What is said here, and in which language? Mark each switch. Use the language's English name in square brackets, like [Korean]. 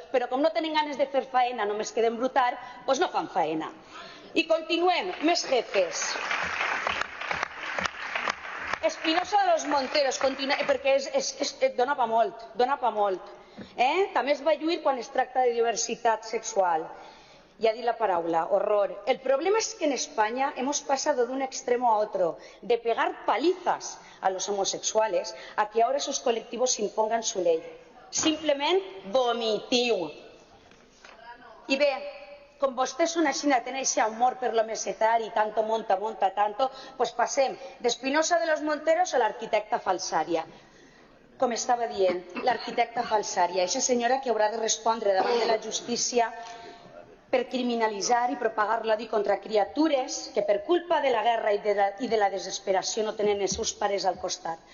[Catalan] Però com no tenen ganes de fer faena, només que d'embrutar, doncs no fan faena. I continuem, més jefes. Espinosa de los Monteros, perquè dona pa molt. També es va lluir quan es tracta de diversitat sexual. [Spanish] Ya di la palabra, horror. El problema es que en España hemos pasado de un extremo a otro, de pegar palizas a los homosexuales, a que ahora esos colectivos impongan su ley. [Catalan] Simplement vomitiu. I bé, com vostès són així, tenen aquest amor per lo mesetari, [Spanish] tanto monta, tanto, [Catalan] doncs passem d'Espinosa de los Monteros a l'arquitecta Falsària. Com estava dient, l'arquitecta Falsària, aquesta senyora que haurà de respondre davant de la justícia per criminalitzar i propagar l'odi contra criatures que per culpa de la guerra i de la desesperació no tenen els seus pares al costat.